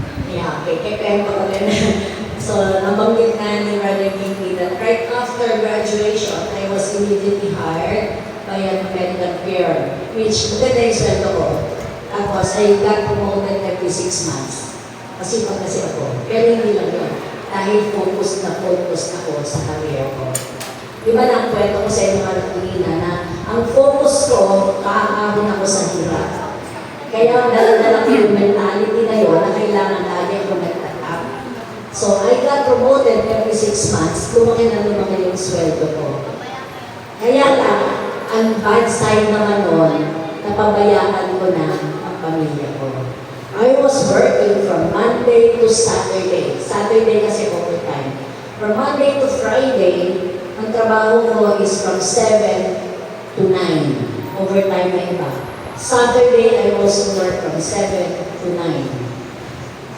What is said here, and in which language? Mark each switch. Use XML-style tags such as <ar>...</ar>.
<tl>Yeah, kaya ko rin.</tl> <en>So,</en> <tl>nabanggit na ni</tl> <en>Brother Kinky that right after graduation, I was immediately hired by an American firm, which</en> <tl>maganda yung sweldo ko.</tl> <en>At</en> <tl>Tapos</tl> <en>I got promoted every 6 months.</en> <tl>Masipag kasi ako. Pero hindi lang yun. Dahil focus ako sa career ko. Di ba na ang kwento ko sa inyo kanina na ang focus ko, kaahon ako sa hirap. Kaya dala-dala ko yung mentality na yun na kailangan lagi ako nag-up.</tl> <en>So I got promoted every 6 months.</en> <tl>Lumaki na lumaki yung sweldo ko. Kaya lang, ang bad side naman nun, napabayaan ko na ang pamilya ko.</tl> <en>I was working from Monday to Saturday. Saturday</en> <tl>kasi</tl> <en>overtime. From Monday to Friday,</en> <tl>ang trabaho ko</tl> <en>is from 7 to 9. Overtime</en> <tl>na iba.</tl> <en>Saturday, I also work from 7 to 9.</en>